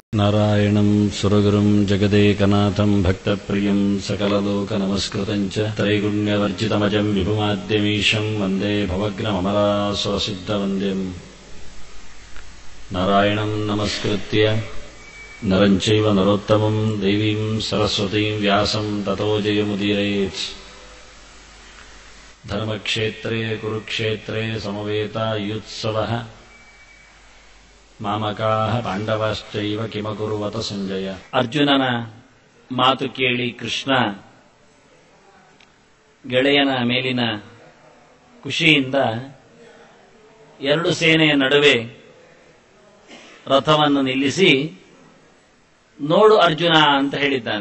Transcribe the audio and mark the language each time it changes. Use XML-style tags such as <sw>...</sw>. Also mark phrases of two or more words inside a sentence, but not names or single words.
<sa>ನಾರಾಯಣಂ ಸುರಗುರುಂ ಜಗದೇಕನಾಥಂ ಭಕ್ತಪ್ರಿಯಂ ಸಕಲಲೋಕನಮಸ್ಕೃತಂ ಚ ತ್ರೈಗುಣ್ಯವರ್ಜಿತಮಜಂ ವಿಭುಮಾದ್ಯಮೀಶಂ ವಂದೇ ಭವಗ್ನಮಮರಾಸುರಸಿದ್ಧವಂದ್ಯಂ ನಾರಾಯಣಂ ನಮಸ್ಕೃತ್ಯ ನರಂ ಚೈವ ನರೋತ್ತಮಂ ದೇವೀಂ ಸರಸ್ವತೀಂ ವ್ಯಾಸಂ ತತೋ ಜಯಮುದೀರಯೇತ್. ಧರ್ಮಕ್ಷೇತ್ರೇ ಕುರುಕ್ಷೇತ್ರೇ ಸಮವೇತಾಯುತ್ಸವಃ ಮಾಮಕಾಹ ಪಾಂಡವಾಶ್ಚೈವ ಕಿಮಕುರ್ವತ ಸಂಜಯ.</sa> <kn>ಅರ್ಜುನನ ಮಾತು ಕೇಳಿ ಕೃಷ್ಣ ಗೆಳೆಯನ ಮೇಲಿನ ಖುಷಿಯಿಂದ ಎರಡು ಸೇನೆಯ ನಡುವೆ ರಥವನ್ನು ನಿಲ್ಲಿಸಿ, ನೋಡು ಅರ್ಜುನ ಅಂತ ಹೇಳಿದ್ದಾನೆ.</kn>